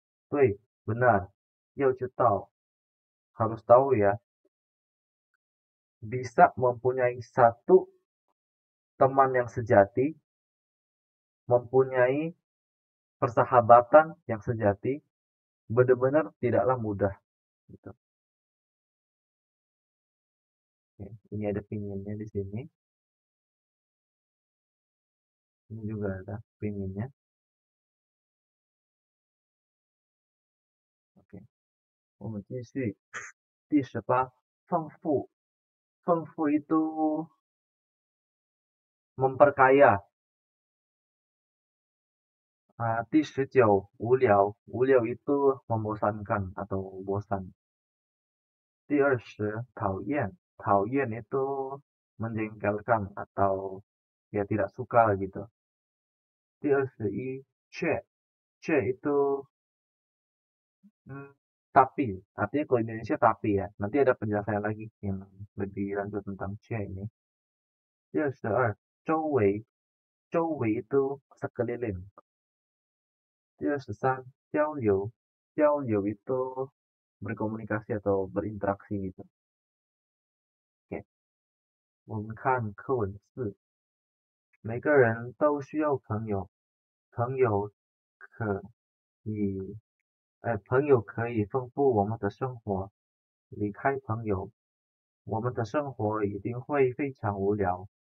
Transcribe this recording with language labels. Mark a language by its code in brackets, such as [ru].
[id] Woi, benar, ya tahu, harus tahu ya, bisa mempunyai satu teman yang sejati, mempunyai persahabatan yang sejati, benar-benar tidaklah mudah gitu. Oke, ini ada pinginnya di sini, ini juga ada pinginnya. Oke, [zh] 我们继续第18，丰富，丰富 [id] itu memperkaya. [zh] 第19，无聊，无聊 [id] itu membosankan atau bosan. [zh] 第20，讨厌，讨厌 [id] itu menjengkelkan atau ya tidak suka gitu. [zh] 第21，却 [id] itu tapi, artinya kalau Indonesia tapi ya. Nanti ada penjelasan lagi yang lebih lanjut tentang che ini. [zh] 第22，周围，周围 [id] itu sekeliling. [zh] 第23，交流，交流 [id] itu berkomunikasi atau berinteraksi gitu. [zh] Oke, 我们看课文4，每个人都需要朋友，朋友可以，朋友可以丰富我们的生活。离开朋友，我们的生活一定会非常无聊。